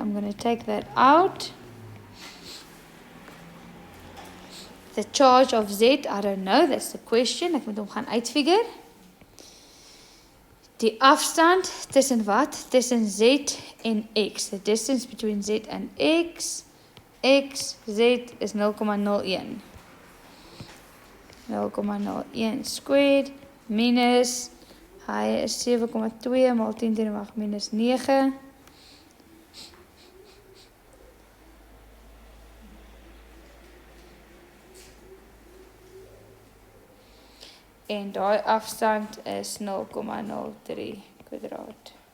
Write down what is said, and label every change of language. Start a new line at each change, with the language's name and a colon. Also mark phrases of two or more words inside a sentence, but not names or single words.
English: I'm going to take that out. The charge of Z, I don't know. That's the question.
Afrikaans: Ek moet hom gaan uitfigure. Die afstand tussen wat? Tussen Z en X.
English: The distance between Z and X. Z is 0,01. 0,01 squared minus...
Afrikaans: Hy is 7,2 maal 10
English: to the
Afrikaans: mag minus 9. En daai afstand is 0,03 kwadraat.